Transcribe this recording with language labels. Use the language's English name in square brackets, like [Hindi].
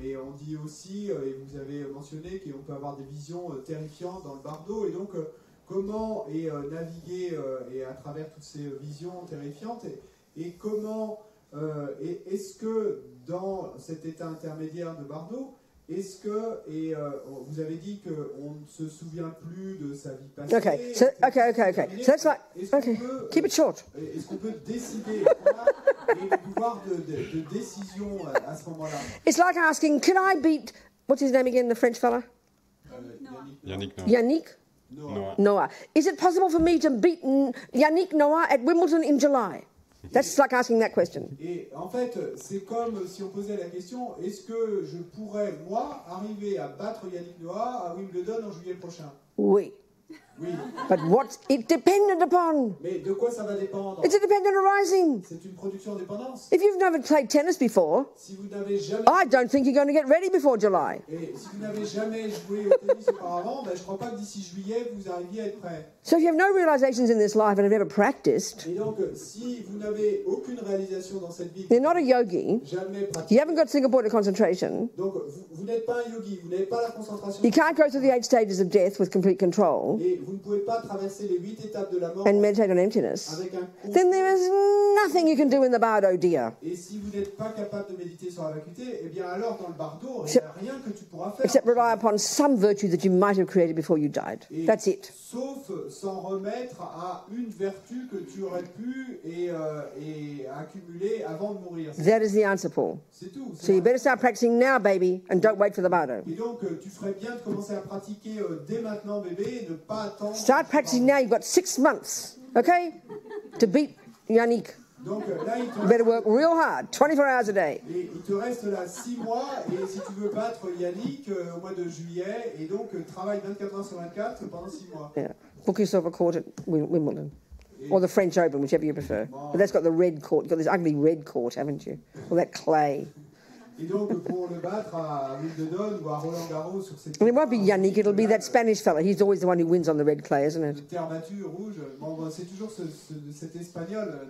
[French] Mais on dit aussi, et vous avez mentionné, qu'on peut avoir des visions terrifiantes dans le bardo, et donc comment naviguer et à travers toutes ces visions terrifiantes, et comment, est-ce que dans cet état intermédiaire de bardo, est-ce que, vous avez dit qu'on ne se souvient plus de sa vie passée. [English] Okay, so that's like, okay, keep it short. [French] Est-ce qu'on peut décider, le pouvoir de décision à ce moment-là? [English] It's like asking, can I beat, what's his name again, the French fella? Yannick, no. Yannick Noah. Noah. Is it possible for me to beat Yannick Noah at Wimbledon in July? That's like asking that question. [French] Et en fait, c'est comme si on posait la question, est-ce que je pourrais, moi, arriver à battre Yannick Noah à Wimbledon en juillet prochain? Oui. Oui. [English] But what's it dependent upon? [French] Mais de quoi ça va dépendre? [English] It's a dependent arising. [French] C'est une production en dépendance. [English] If you've never played tennis before, [French] Si vous n'avez jamais... [English] I don't think you're going to get ready before July. [French] Et si vous n'avez jamais joué au tennis auparavant, ben, je ne crois pas que d'ici juillet, vous arriviez à être prêt. [English] So if you have no realizations in this life and have never practiced, [French] Et donc, si vous n'avez aucune réalisation dans cette vie, [English] you're not a yogi, [French] jamais [English] you [French] pratiqué, [English] haven't got single point of concentration, [French] donc vous n'êtes pas un yogi, vous n'avez pas la concentration, [English] you can't go through the 8 stages of death with complete control [French] et vous ne pouvez pas traverser les 8 étapes de la mort [English] and meditate on emptiness, [French] avec un [English] then there is nothing you can do in the bardo, dear. [French] Et si vous n'êtes pas capable de méditer sur la vacuité, eh bien alors dans le bardo, il n'y a rien que tu pourras faire. [English] Except rely upon some virtue that you might have created before you died. [French] Et [English] That's it. [French] Sauf s'en remettre à une vertu que tu aurais pu et accumuler avant de mourir. [English] That is the answer, Paul. [French] C'est tout. [English] So you better start practicing now, baby, and don't wait for the bardo. [French] Et donc tu ferais bien de commencer à pratiquer dès maintenant, bébé, et ne pas attendre. [English] Start practicing now. You've got 6 months, okay, to beat Yannick. [French] Donc là, il [English] You better work real hard, 24 hours a day. [French] Et il te reste là 6 mois, et si tu veux battre Yannick au mois de juillet, et donc travaille 24 heures sur 24 pendant 6 mois. [English] Yeah. Book yourself a court at Wimbledon. Or the French Open, whichever you prefer. But that's got the red court. You've got this ugly red court, haven't you? All that clay. [French] Et donc pour le battre à Wimbledon ou à Roland Garros sur cette [English] And it won't be Yannick, it'll be that Spanish fella. He's always the one who wins on the red clay, isn't it? [French] terre battue rouge, bon, c'est toujours cet espagnol.